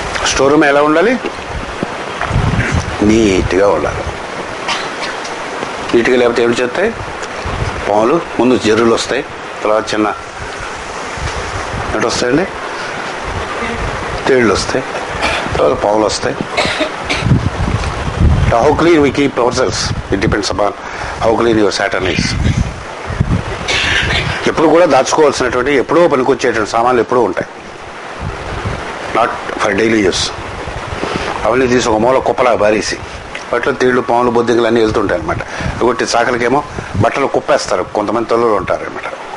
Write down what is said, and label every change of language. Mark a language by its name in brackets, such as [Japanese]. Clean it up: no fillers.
[Telugu] Store room ఎలా ఉండాలి, నీట్గా ఉండాలి. నీట్గా లేకపోతే ఏమిటి చేస్తాయి, పాములు ముందు జర్రులు వస్తాయి, తర్వాత చిన్న ఎటు వస్తాయండి, తేళ్ళు వస్తాయి, తర్వాత పాములు వస్తాయి. [English] How clean we keep ourselves, it depends upon how clean your Saturn is. [Telugu] ఎప్పుడు కూడా దాచుకోవాల్సినటువంటి ఎప్పుడో పనికొచ్చేటువంటి సామాన్లు ఎప్పుడూ ఉంటాయి, [English] Not for daily use. [Telugu] అవన్నీ తీసి ఒక మూల కుప్పలా బారేసి వాటిలో తేళ్లు పాములు బొద్దింకలు అన్నీ వెళ్తుంటాయి అనమాట. ఒకటి చాకలికేమో బట్టలు కుప్పేస్తారు, కొంతమంది తల్లులు ఉంటారు అనమాట.